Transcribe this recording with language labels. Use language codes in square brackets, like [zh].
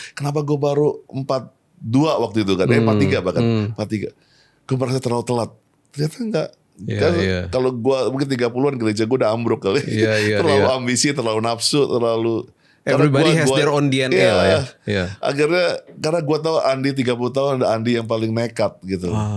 [id] Kenapa gue baru 42 waktu itu kan? 43 bahkan. 43. Gue merasa terlalu telat. Ternyata enggak. Kalau gue mungkin 30-an gereja gue udah ambruk kali. Terlalu ambisi, terlalu nafsu, terlalu [en] everybody has their own DNA lah ya. [id] Akhirnya karena gue tahu Andi 30 tahun ada Andi yang paling nekat gitu.